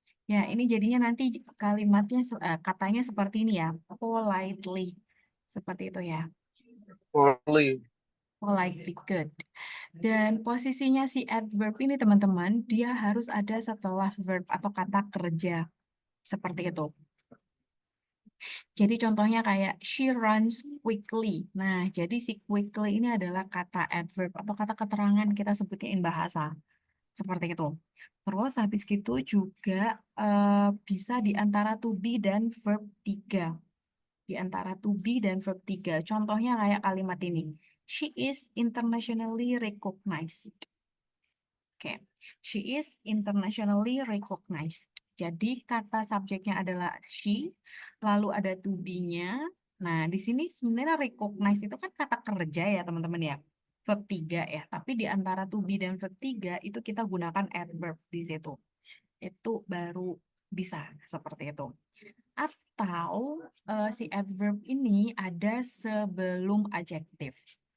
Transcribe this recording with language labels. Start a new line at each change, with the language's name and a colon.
Indonesian: Ya, ini jadinya nanti kalimatnya, katanya seperti ini ya,
English: politely.
Indonesian: Seperti itu ya,
English: Politely. politely, good.
Indonesian: Dan posisinya si adverb ini teman-teman, dia harus ada setelah verb atau kata kerja. Seperti itu. Jadi contohnya kayak
English: she runs quickly.
Indonesian: Nah, jadi si quickly ini adalah kata adverb atau kata keterangan kita sebutnya in bahasa. Seperti itu. Terus habis gitu juga bisa di antara to be dan verb 3. Di antara to be dan verb 3. Contohnya kayak kalimat ini.
English: She is internationally recognized. Oke, she is internationally recognized.
Indonesian: Jadi kata subjeknya adalah she, lalu ada to be-nya. Nah, di sini sebenarnya recognize itu kan kata kerja ya, teman-teman ya. Verb 3 ya. Tapi di antara to be dan verb 3 itu kita gunakan adverb di situ. Itu baru bisa seperti itu. Atau si adverb ini ada sebelum adjektif.